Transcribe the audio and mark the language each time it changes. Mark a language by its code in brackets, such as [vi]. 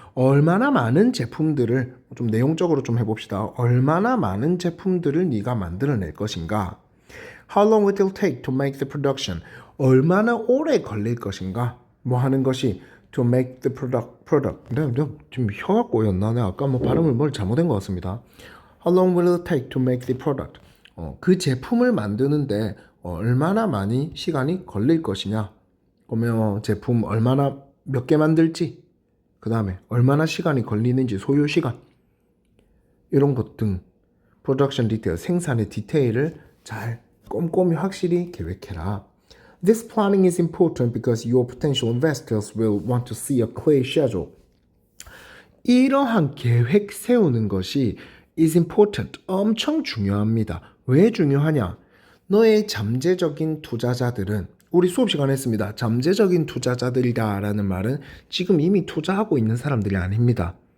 [ko] 얼마나 많은 제품들을 좀 내용적으로 좀 해봅시다. 얼마나 많은 제품들을 네가 만들어낼 것인가? [en] How long will it take to make the production? [ko] 얼마나 오래 걸릴 것인가? 뭐 하는 것이 [en] to make the product. [ko] 내가 지금 혀가 꼬였나? 내가 아까 뭐 발음을 뭘 잘못한 것 같습니다. [en] How long will it take to make the product? [ko] 그 제품을 만드는데 얼마나 많이 시간이 걸릴 것이냐? 그러면 제품 얼마나 몇 개 만들지? 그 다음에 얼마나 시간이 걸리는지 소요 시간 이런 것 등 프로덕션 디테일 생산의 디테일을 잘 꼼꼼히 확실히 계획해라. [en] This planning is important because your potential investors will want to see a clear schedule. [ko] 이러한 계획 세우는 것이 [en] is important, [ko] 엄청 중요합니다. 왜 중요하냐? 너의 잠재적인 투자자들은 우리 수업 시간에 했습니다. 잠재적인 투자자들이다라는 말은 지금 이미 투자하고 있는 사람들이 아닙니다.